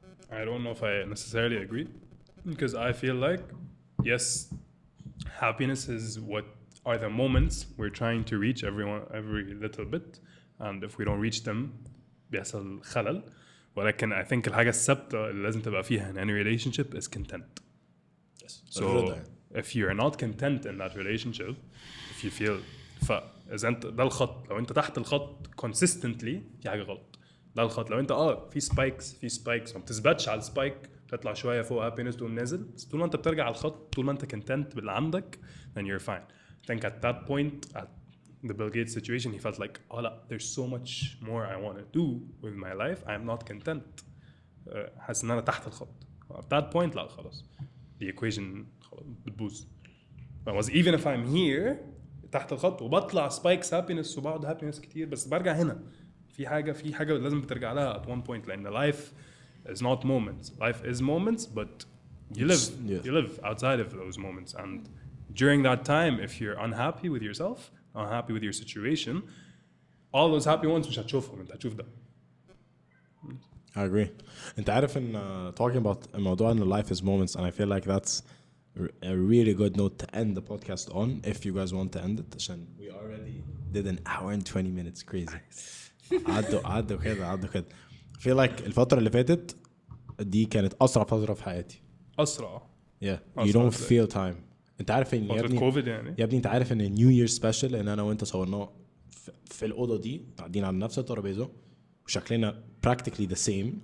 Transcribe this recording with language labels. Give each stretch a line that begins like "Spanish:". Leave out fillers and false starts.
English: I don't know if I necessarily agree, because I feel like, yes, happiness is what are the moments we're trying to reach every little bit, and if we don't reach them
Arabic: بيحصل خلل. ولكن
English: I think
Arabic: الحاجة الثابتة اللي لازم تبقى فيها
English: in any relationship is content. Yes. So if you're not content in that relationship, if you feel
Arabic: إذا أنت ده الخط، لو أنت تحت الخط
English: consistently
Arabic: في حاجة غلط. ده الخط لو أنت في spikes ما بتثبتش على السبايك، تطلع شوية فوق happiness تقوم نازل، بس طول ما أنت بترجع على الخط، طول ما أنت content باللي عندك,
English: then you're fine. I think at that point, at the Bill Gates situation, he felt like, there's so much more I want to do with my life. I am not content.
Arabic: حاسس إن أنا تحت الخط.
English: At that point,
Arabic: لا خلاص.
English: The equation بتبوظ. Because even if I'm here
Arabic: تحت الخط وبطلع
English: spikes happiness وبقعد happiness
Arabic: كتير, بس برجع هنا. في حاجة لازم بترجع لها
English: at one point. لأن life is not moments. Life is moments, but you live outside of those moments. And during that time, if you're unhappy with yourself, unhappy with your situation, all those happy ones
Arabic: مش هتشوفهم, انت هتشوف ده.
English: I agree.
Arabic: انت عارف ان
English: talking about
Arabic: الموضوع ان
English: life is moments, and I feel like that's a really good note to end the podcast on if you guys want to end it, عشان we already did an hour and 20 minutes. Crazy.
Arabic: عدوا كده.
English: I feel like
Arabic: الفترة اللي فاتت دي كانت أسرع فترة في حياتي. أسرع.
English: Yeah. You don't feel time.
Arabic: انت عارف ان يا ابني انت عارف ان نيو يير سبيشال ان انا وانت صورناه في الاوضه دي قاعدين على نفس الترابيزه وشكلنا
English: practically the same.